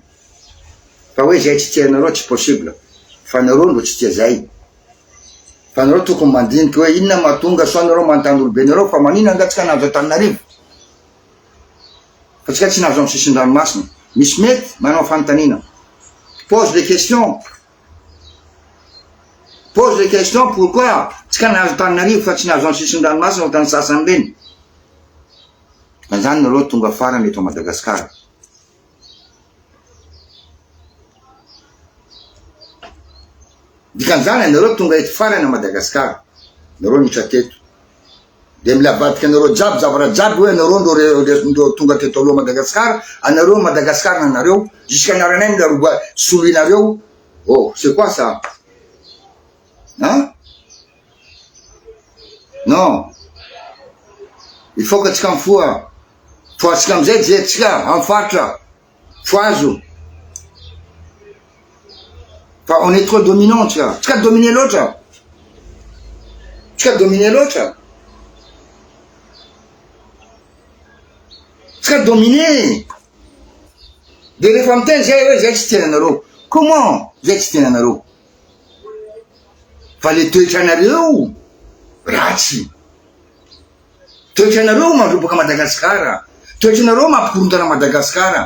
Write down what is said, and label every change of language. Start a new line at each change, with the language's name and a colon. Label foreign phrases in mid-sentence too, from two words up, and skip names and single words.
Malagasy: Fa hoe zay tsy tianareo tsy possible. Fa nareo ndo tsy tia zay. Fa nareo tokony mandiniky hoe inona mahatonga so anareo manontany olobe nareo fa manina angatsika nahazo Antananarivo. Fa tsika tsy nahazo amy sisin-dranomasina. Misy mety manao fanontaniana.
French: Pose des questions. Pose des questions
Malagasy: pourquoi tsika nahazo Antananarivo fa tsy nahazo amy sisin-dranomasina ho tany sasany reny. Fa zany nareo tonga farany eto Madagasikara. Dikan'izany nareo tonga eto farany a Madagasikara. Nareo nitra teto. de milavadika anareo jiaby zavatra jiaby hoe anareo ndo tonga teto aloha Madagasikara, anareo Madagasikara anareo jusqu'à naranay milaroba soloinareo.
French: Oh, c'est quoi ça? Hein? Non, il faut que
Malagasy: tsika mifoa, fa tsika amizay jerentsika amin'ny faritra foazo. Fa
French: on est trop dominant tsika dominer l'autre, tsika dominer l'autre,
Malagasy: tsika dominer. De rehefa miteny zay hoe zay tsy tena anareo.
French: Comment
Malagasy: zay tsy tena anareo? Fa le toetra anareo ratsy, toetra anareo mandroboka Madagasikara, toetra anareo mampikorontana Madagasikara.